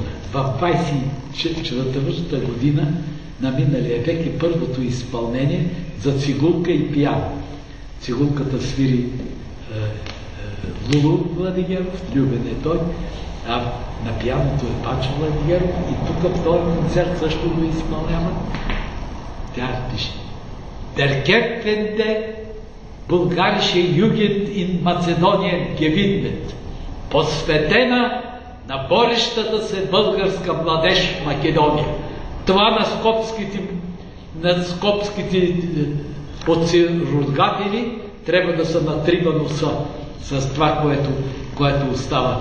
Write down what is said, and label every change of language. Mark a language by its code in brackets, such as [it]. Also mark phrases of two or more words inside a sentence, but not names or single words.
[bg] В 24-та година на миналия век е първото изпълнение за цигулка и пиано. Цигулката свири Лулу Владигеров, Любен е той, а на пианото е Панчо Владигеров и тук в този концерт също го изпълнява. Тя пише: [de] Der kämpfende bulgarische Jugend in Macedonien gewidmet, [bg] посветена на борещата се българска младеж в Македония. Това на скопските подсиротгатели трябва да са натрива носа с това, което остава.